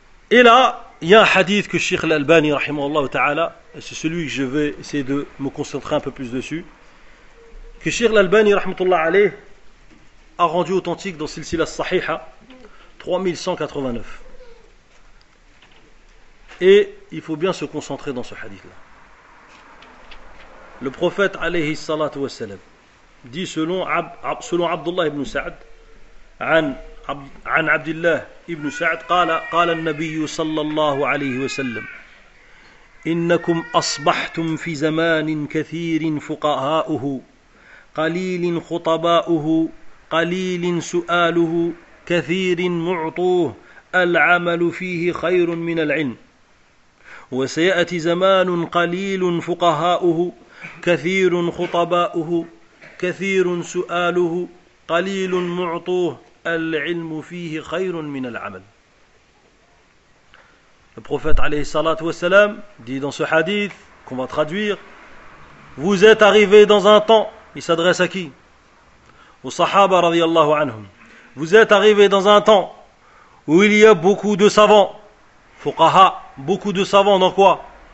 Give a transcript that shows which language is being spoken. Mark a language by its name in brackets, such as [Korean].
[French] Et là, il y a un hadith que Cheikh l'Albani, rahimahullah ta'ala, et c'est celui que je vais essayer de me concentrer un peu plus dessus, que Cheikh l'Albani, rahimahullah alayh, a rendu authentique dans Silsila Sahiha 3189. Et il faut bien se concentrer dans ce hadith-là. Le prophète, alayhi salatu wassalam, dit selon Abdullah ibn Sa'd, [Arabic] عن عبد الله ابن سعد قال النبي صلى الله عليه وسلم إنكم أصبحتم في زمان كثير فقهاؤه قليل خطباؤه قليل سؤاله كثير معطوه العمل فيه خير من العلم وسيأتي زمان قليل فقهاؤه كثير خطباؤه كثير سؤاله قليل معطوه العلم فيه خير من العمل. [French] Le prophète alayhi salat wa salam dit dans ce hadith qu'on va traduire: vous êtes arrivés dans un temps, il s'adresse à qui? Aux sahaba radiyallahu anhum. Vous êtes arrivés dans un temps où il y a beaucoup de savants, fuqaha, beaucoup de savants dans quoi?